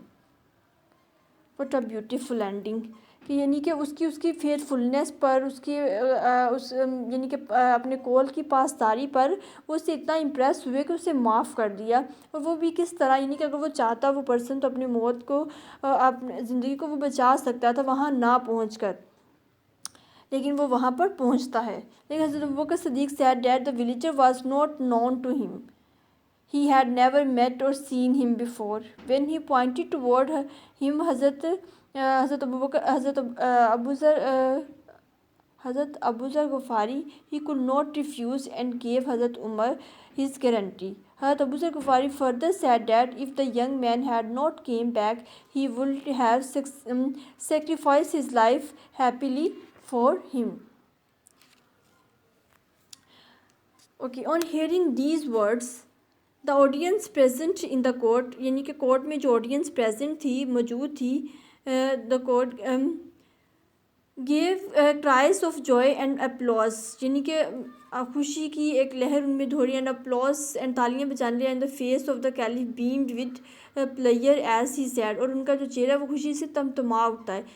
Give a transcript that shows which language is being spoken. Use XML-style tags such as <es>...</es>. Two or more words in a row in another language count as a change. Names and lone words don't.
<en>what a beautiful ending,</en> <hi>कि यानी कि उसकी फेयरफुलनेस पर, उसकी उस यानी कि अपने कॉल की पासदारी पर वो उससे इतना इम्प्रेस हुए कि उसे माफ़ कर दिया। और वो भी किस तरह, यानी कि अगर वो चाहता वो पर्सन तो अपनी मौत को, अपनी ज़िंदगी को वो बचा सकता था वहाँ ना पहुँच कर, लेकिन वो वहाँ पर पहुँचता है।</hi> <en>लेकिन हज़रत अबू बकर सिद्दीक़ said that the villager was not known to him, he had never met or seen him before. When he pointed toward him, हज़रत अबू बकर, हज़रत अबू ज़र गफ़ारी, he could not refuse and gave हज़रत उमर his guarantee. हज़रत अबू ज़र गफ़ारी further said that if the young man had not came back, he would have sacrificed his life happily for him. Okay, on hearing these words, the audience present in the court,</en> <hi>यानी कि कोर्ट में जो ऑडियंस प्रेजेंट थी, मौजूद थी,</hi> <en>the court gave cries of joy and applause,</en> <hi>यानी कि खुशी की एक लहर उनमें दौड़ी,</hi> <en>and applause and</en> <hi>तालियां बजाने,</hi> <en>and the face of the caliph beamed with player as he said,</en> <hi>और उनका जो चेहरा वो खुशी से तमतमा उठता है।</hi>